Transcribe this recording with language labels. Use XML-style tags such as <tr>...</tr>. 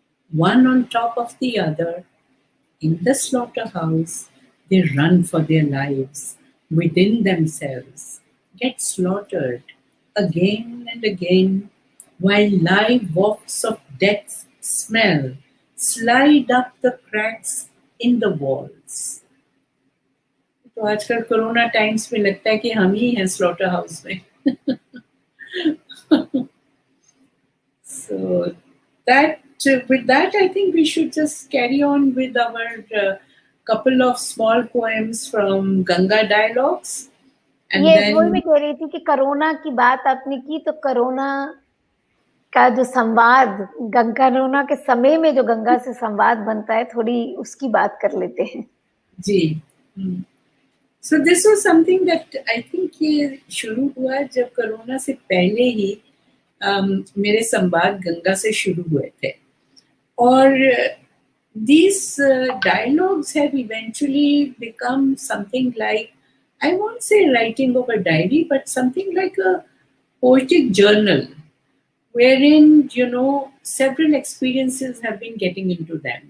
<en>One on top of the other, in the slaughterhouse, they run for their lives within themselves, get slaughtered again and again, while live wafts of death smell slide up the cracks in the walls.</en> <hi>तो आजकल corona times में लगता है कि हम ही हैं slaughter house में.</hi> <en>So that with that, I think we should just carry on with our couple of small poems from Ganga Dialogues. And</en> <hi>ये</hi> <en>then</en> <hi>वही मैं कह रही थी कि कोरोना की बात आपने की, तो कोरोना का जो संवाद कोरोना के समय में जो गंगा से संवाद बनता है, थोड़ी उसकी बात कर लेते हैं. जी.</hi> <en>So this was something that I think</en> <hi>ये शुरू हुआ जब कोरोना से पहले ही मेरे संवाद गंगा से शुरू हुए थे.</hi> <en>और these dialogues have eventually become something like, I won't say writing of a diary, but something like a poetic journal wherein, several experiences have been getting into them.</en>